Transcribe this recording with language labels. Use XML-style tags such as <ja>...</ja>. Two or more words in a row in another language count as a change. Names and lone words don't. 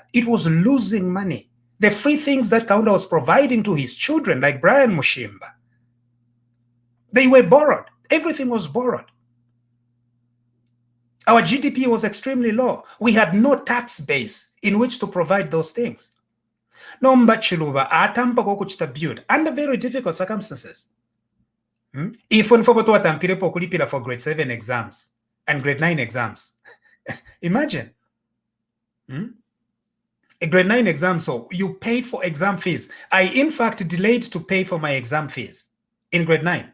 <en>It was losing money. The free things that Kaunda was providing to his children, like Brian Mushimba, they were borrowed. Everything was borrowed. Our GDP was extremely low. We had no tax base in which to provide those things.</en> <bem>No Chiluba atampa kuchita</bem> <en>build under very difficult circumstances. If one for kulipila for grade 7 exams and grade 9 exams, imagine. A grade 9 exam, so you paid for exam fees. I, in fact, delayed to pay for my exam fees in grade 9.</en>